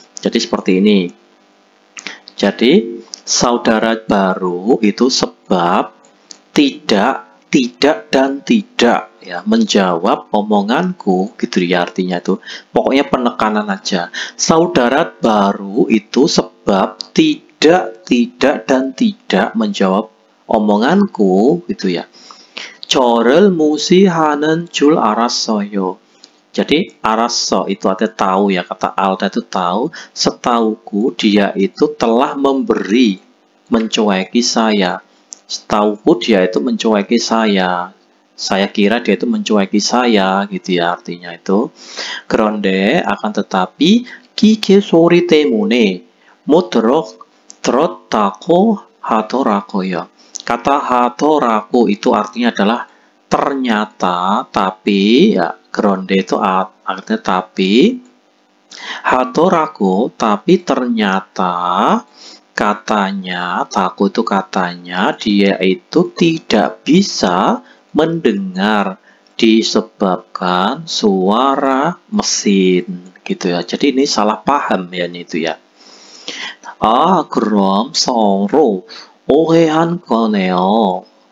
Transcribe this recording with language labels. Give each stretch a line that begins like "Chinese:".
Indonesian: Jadi seperti ini. Jadi saudara baru itu sebab tidak dan tidak ya, menjawab omonganku gitu ya, artinya itu pokoknya penekanan aja. Saudara baru itu sebab tidak dan tidak menjawab omonganku gitu ya.
Korean: 저를 무시하는 줄 알았어요.
Indonesian: Jadi araso itu artinya tahu ya, kata alda itu tahu, setauku dia itu telah memberi, mencueki saya. Setauku dia itu mencueki saya. Saya kira dia itu mencueki saya gitu ya, artinya itu.
Korean: 그런데
Indonesian: akan tetapi
Korean: 기계 소리 때문에 못 들었다고 하더라고요.
Indonesian: Kata hatorako itu artinya adalah ternyata, tapi ya, gronde itu artinya tapi, hatorako tapi ternyata, katanya, taku itu katanya, dia itu tidak bisa mendengar disebabkan suara mesin gitu ya. Jadi ini salah paham ya ini itu ya.
Korean: 그럼 서로 오해한 거네요.